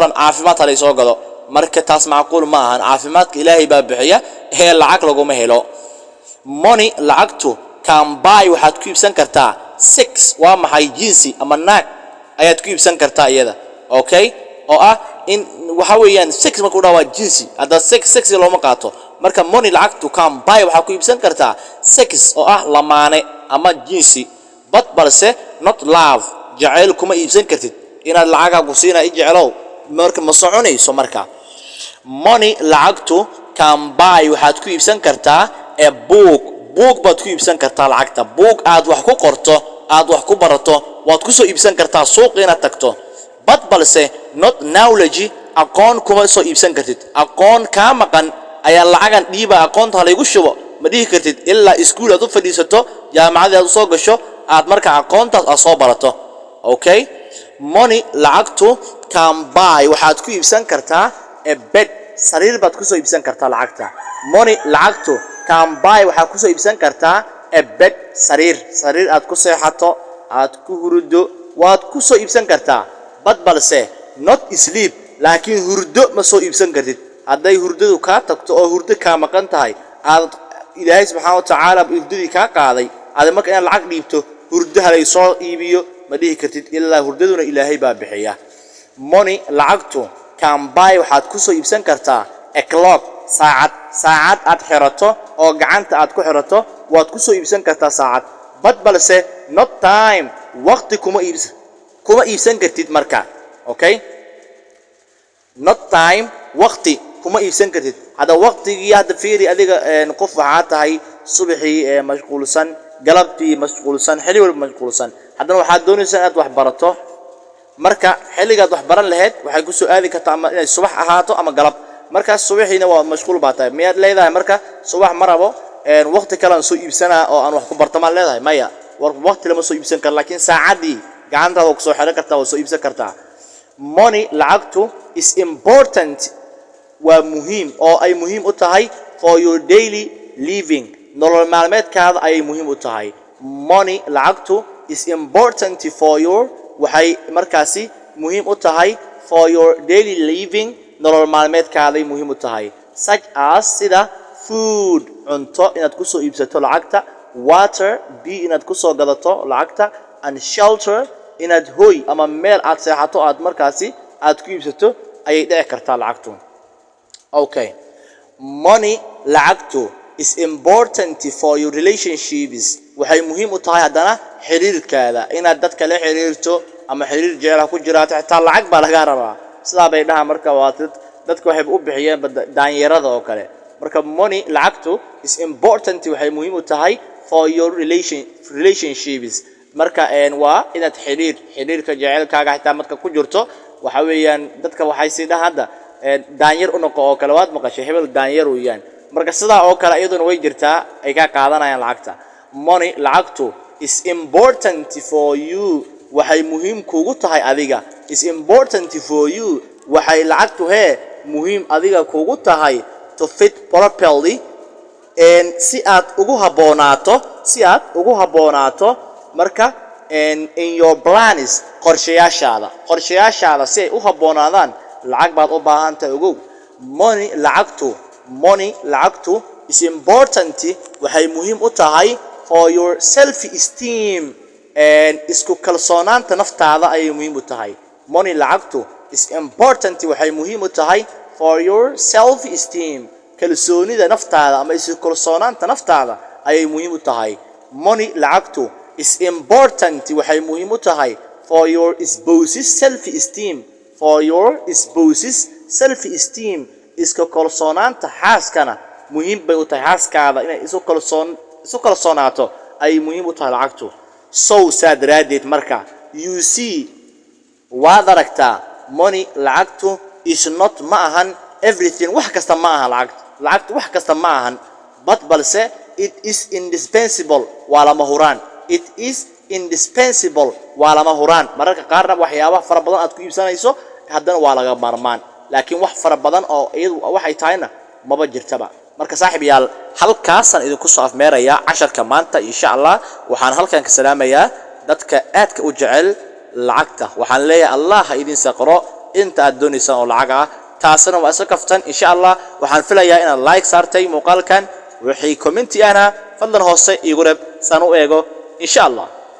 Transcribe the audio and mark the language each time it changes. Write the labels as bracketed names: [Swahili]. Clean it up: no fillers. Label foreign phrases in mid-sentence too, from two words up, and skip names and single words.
[Somali] waran caafimaad halay soo gado marka taas macquul ma ahan caafimaadka ilaahay baa bixiya ee lacag laguma helo money lacagtu [English] can buy [Somali] waxaad ku iibsan kartaa sex waa maxay jinsi ama naag ayaad ku iibsan kartaa iyada okay oo ah in waxa weeyaan sex markuu dhawa jinsi hada sex looma qaato marka money lacagtu [English] can buy [Somali] waxa ku iibsan kartaa sex oo ah lamaane ama jinsi balse [English] not love [Somali] jacayl kuma iibsan kartid inaad lacag ku siina jeclow marka ma soconayso marka money lacagtu [English] can buy [Somali] waxaad ku iibsan kartaa [English] a book [Somali] baad ku iibsan kartaa lacagta book aad wax ku qorto aad wax ku barato waad ku soo iibsan kartaa suuq inaad tagto balse [English] not knowledge [Somali] aqoon kuma soo iibsan kartid aqoon ka maqan ayaa lacagan dhiiba aqoonta la igu shubo ma dhihi kartid illa iskuul aad u fadhiisato jaamacad aad soo gasho aad marka aqoontaas aad soo barato okay money lacagtu can buy waxaad ku iibsan kartaa [English] a bed [Somali] sariir baad ku soo iibsan kartaa lacagta money lacagtu [English] can buy [Somali] waxaad ku soo iibsan kartaa [English] a bed [Somali] sariir aad ku seexato aad ku hurdo waad ku soo iibsan kartaa balse [English] not sleep [Somali] laakiin hurdo ma soo iibsan kartid haday hurdadu ka tagto oo hurdo ka maqan tahay aad ilaahay [Arabic] subhanahu wa ta'ala [Somali] hurdadii ka qaaday aad marka in lacag dhiibto hurdo halay soo iibiyo ma dhihi kartid ilaa hurdaduna ilaahay baa bixiya money lacagtu [English] can buy [Somali] waxaad ku soo iibsan kartaa [English] a clock [Somali] saacad aad xirato oo gacanta aad ku xirato waad ku soo iibsan kartaa saacad balse [English] not time [Somali] waqti kuma iibsan kartid marka okay [English] not time [Somali] waqti kuma iibsan kartid hada waqtigii hada fiiri adiga qof waxa tahay subaxii mashquulsan galabtii mashquulsan xilli walba mashquulsan hadana waxaad doonaysaa inaad wax barato marka xilligaad wax baran lahayd waxay ku soo aadi kartaa ama inay subax ahaato ama galab marka subaxiina waa mashquul baa tahay miyaad leedahay marka subax marabo waqti kale aan soo iibsanaa oo aan wax ku barto ma leedahay maya waqti lama soo iibsan kar laakiin saacadii gacantaada ku soo xiran kartaa oo soo iibsan kartaa money lacagtu [English] is important [Somali] waa muhiim oo ay muhiim u tahay [English] for your daily living [Somali] nolol maalmeedkaada ay muhiim u tahay money lacagtu [English] is important for your [Somali] waxay markaasi muhiim u tahay [English] for your daily living [Somali] nolol maalmeedkaada ay muhiim u tahay [English] such as [Somali] sida food cunto inaad ku soo iibsato lacagta water inaad ku soo gadato lacagta [English] and shelter [Somali] inaad hoy ama meel aad seexato aad markaasi aad ku iibsato ayay dhici kartaa lacagtu okay money lacagtu [English] is important for your relationships [Somali] waxay muhiim u tahay hadana xiriirkaada inaad dadka la xiriirto ama xiriir jecel ku jiraato xitaa lacag baa laga rabaa sidaa bay dhaha marka waa dadka waxay u bixiyeen daanyarada oo kale marka money lacagtu [English] is important [Somali] waxay muhiim u tahay [English] for your relationships [Somali] marka waa inaad xiriirka jecelkaaga xitaa marka ku jirto waxa weeyaan dadka waxay si dhaahada daanyar u noqo oo kale waad maqashay hebel daanyar u yaan marka sidaa oo kale iyaduna way jirtaa ay ka qaadanayaan lacagta money lacagtu [English] is important for you [Somali] waxay muhiim kuugu tahay adiga [English] is important for you [Somali] waxay lacagtu muhiim adiga kuugu tahay [English] to fit properly [Somali] si aad ugu habboonaato marka [English] in your plans [Somali] qorshayaashaada si ay u habboonaadaan lacag baad u baahan tahay ogow money lacagtu [English] is important [Somali] waxay muhiim u tahay [English] for your self esteem [Somali] isku kalsoonaanta naftaada ayay muhiim u tahay money lacagtu [English] is important [Somali] waxay muhiim u tahay [English] for your self esteem [Somali] kalsoonida naftaada ama isku kalsoonaanta naftaada ayay muhiim u tahay money lacagtu [English] is important [Somali] waxay muhiim u tahay [English] for your spouse's self esteem [Somali] isku kalsoonaanta xaaskana muhiim bay u tahay xaaskaada inay isu kalsoonaato ay muhiim u tahay lacagtu so saad raadid marka [English] you see [Somali] waad aragtaa money lacagtu [English] is not [Somali] ma ahan everything wax kasta ma aha lacagtu wax kasta ma ahan but balse [English] it is indispensable [Somali] waa lama huraan [English] it is indispensable [Somali] waa lama huraan mararka qaarna waxyaabaha fara badan aad ku iibsanayso haddana waa laga maarmaan laakiin wax fara badan oo iyadu waxay tahayna maba jirtaba marka saaxiibayaal halkaasaan idinku soo afmeeraya casharka maanta [Arabic] insha Allah [Somali] waxaan halkan ka salaamayaa dadka aadka u jecel lacagta waxaan leeyahay Allah ha idin saqro inta aad doonaysaan oo lacag ah taasina waa iska kaftan [Arabic] insha Allah [Somali] waxaan filayaa inaad like saartay muuqaalkan wixii comment ana fadlan hoose igu reeb saan u eego [Arabic] insha Allah